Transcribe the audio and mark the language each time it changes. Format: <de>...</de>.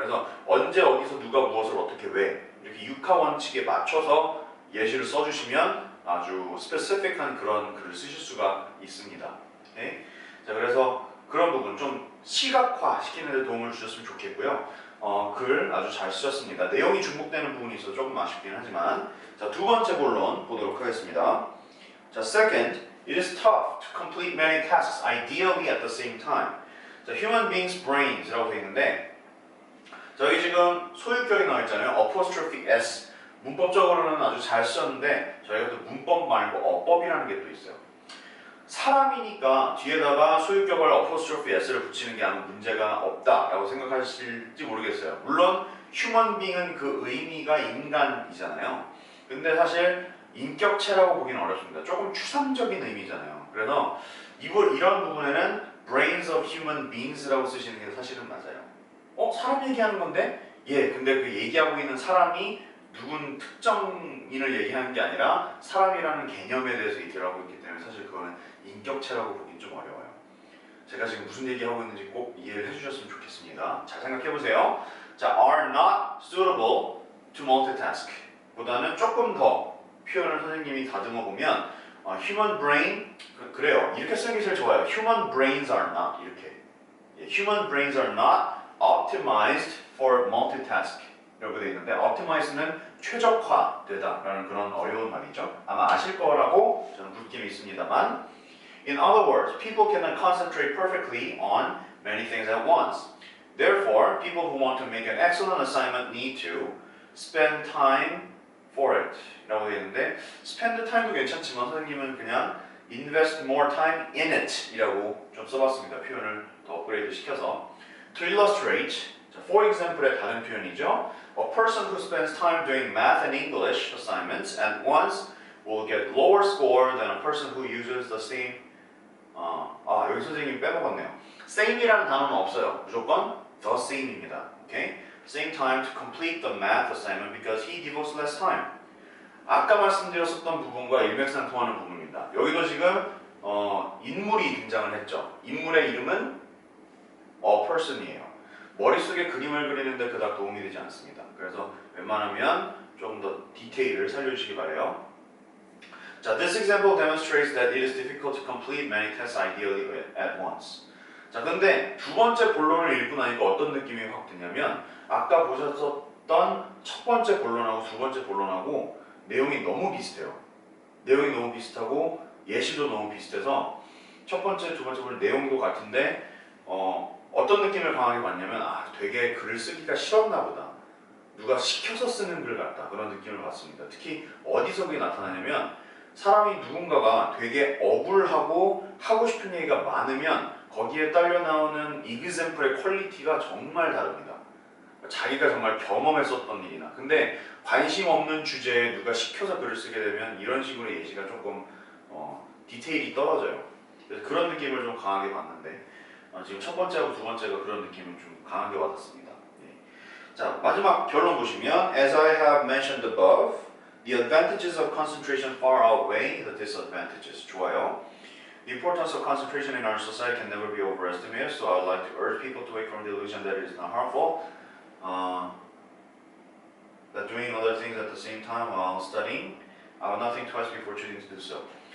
<ko>그래서 언제 어디서 누가 무엇을 어떻게 왜 이렇게 육하 원칙에 맞춰서 예시를 써주시면 아주 스페시픽한 그런 글을 쓰실 수가 있습니다. 오케이? 자 그래서 그런 부분 좀 시각화 시키는 데 도움을 주셨으면 좋겠고요. 글 아주 잘 쓰셨습니다. 내용이 중복되는 부분이 있어서 조금 아쉽긴 하지만 자 두 번째 본론 보도록 하겠습니다.</ko> <en>자 second, it is tough to complete many tasks ideally at the same time.</en> <ko>자</ko> <en>human beings brains</en> <ko>라고 되어 있는데 자 여기 지금 소유격이 나와 있잖아요. apostrophe s 문법적으로는 아주 잘 쓰셨는데 저희가 또 문법 말고 어법이라는 게 또 있어요. 사람이니까 뒤에다가 소유격을 apostrophe s를 붙이는 게 아무 문제가 없다라고 생각하실지 모르겠어요. 물론 human being은 그 의미가 인간이잖아요. 근데 사실 인격체라고 보기는 어렵습니다. 조금 추상적인 의미잖아요. 그래서 이런 부분에는</ko> <en>brains of human beings</en> <ko>라고 쓰시는 게 사실은 맞아요. 사람 얘기하는 건데? 예, 근데 그 얘기하고 있는 사람이 누군 특정인을 얘기하는 게 아니라 사람이라는 개념에 대해서 얘기를 하고 있기 때문에 사실 그거는 인격체라고 보기는 좀 어려워요. 제가 지금 무슨 얘기하고 있는지 꼭 이해를 해주셨으면 좋겠습니다. 잘 생각해보세요. 자,</ko> <en>are not suitable to multitask</en> <ko>보다는 조금 더 표현을 선생님이 다듬어 보면</ko> <en>human brain</en> <ko>그래요. 이렇게 쓰는 게 제일 좋아요.</ko> <en>human brains are not</en> <ko>이렇게</ko> <en>human brains are not optimized for multitask</en> <ko>이라고 되어 있는데</ko> <en>optimize는</en> <ko>최적화되다라는 그런 어려운 말이죠. 아마 아실 거라고 저는 느낌이 있습니다만</ko> <en>In other words, people cannot concentrate perfectly on many things at once. Therefore, people who want to make an excellent assignment need to spend time for it</en> <ko>라고 되어 있는데</ko> <en>spend time</en> <ko>도 괜찮지만 선생님은 그냥</ko> <en>invest more time in it</en> <ko>이라고 좀 써봤습니다. 표현을 더 업그레이드 시켜서</ko> <en>To illustrate, for example</en> <ko>의 다른 표현이죠.</ko> <en>A person who spends time doing math and English assignments at once will get lower score than a person who uses the same</en> <ko>여기 선생님이 빼먹었네요. same이라는 단어는 없어요. 무조건 the same입니다.</ko> <en>Okay? Same time to complete the math assignment because he devotes less time.</en> <ko>아까 말씀드렸었던 부분과 일맥상통하는 부분입니다. 여기도 지금 인물이 등장을 했죠. 인물의 이름은</ko> <en>a person</en> <ko>이에요. 머릿속에 그림을 그리는데 그닥 도움이 되지 않습니다. 그래서 웬만하면 조금 더 디테일을 살려주시기 바래요.</ko> <en>자, this example demonstrates that it is difficult to complete many tests ideally at once.</en> <ko>자, 근데 두 번째 본론을 읽고 나니까 어떤 느낌이 확 드냐면 아까 보셨던 첫 번째 본론하고 두 번째 본론하고 내용이 너무 비슷해요. 내용이 너무 비슷하고 예시도 너무 비슷해서 첫 번째, 두 번째 본론 내용도 같은데 어떤 느낌을 강하게 받냐면 되게 글을 쓰기가 싫었나 보다. 누가 시켜서 쓰는 글 같다. 그런 느낌을 받습니다. 특히 어디서 그게 나타나냐면 사람이 누군가가 되게 억울하고 하고 싶은 얘기가 많으면 거기에 딸려 나오는 example의 퀄리티가 정말 다릅니다. 자기가 정말 경험했었던 일이나 근데 관심 없는 주제에 누가 시켜서 글을 쓰게 되면 이런 식으로 예시가 조금 디테일이 떨어져요. 그래서 그런 느낌을 좀 강하게 받는데 지금 첫 번째하고 두 번째가 그런 느낌을 좀 강하게 받았습니다. 자, 마지막 결론 보시면</ko> <en>As I have mentioned above, the advantages of concentration far outweigh the disadvantages.</en> <ko>좋아요.</ko> <en>The importance of concentration in our society can never be overestimated, so I would like to urge people to wake from the illusion that it is not harmful, that doing other things at the same time while studying, I would not think twice before choosing to do so.</en>